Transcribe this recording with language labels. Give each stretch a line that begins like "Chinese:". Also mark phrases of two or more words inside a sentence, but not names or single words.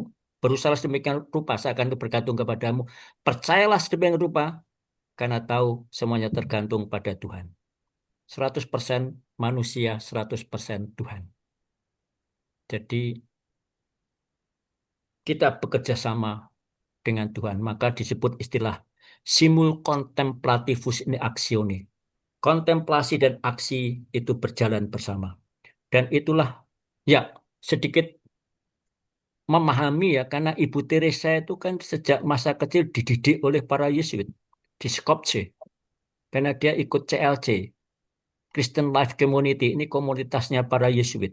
Indonesian: Berusaha sedemikian rupa, seakan itu bergantung kepadamu. Percayalah sedemikian rupa, karena tahu semuanya tergantung pada Tuhan. 100% manusia, 100% Tuhan. Jadi, kita bekerja sama dengan Tuhan. Maka disebut istilah
Latin: simul contemplativus in actione.
Indonesian: Kontemplasi dan aksi itu berjalan bersama. Dan itulah, ya, sedikit memahami ya, karena Ibu Teresa itu kan sejak masa kecil dididik oleh para Yesuit di Skopje. Karena dia ikut CLC, Christian Life Community, ini komunitasnya para Yesuit.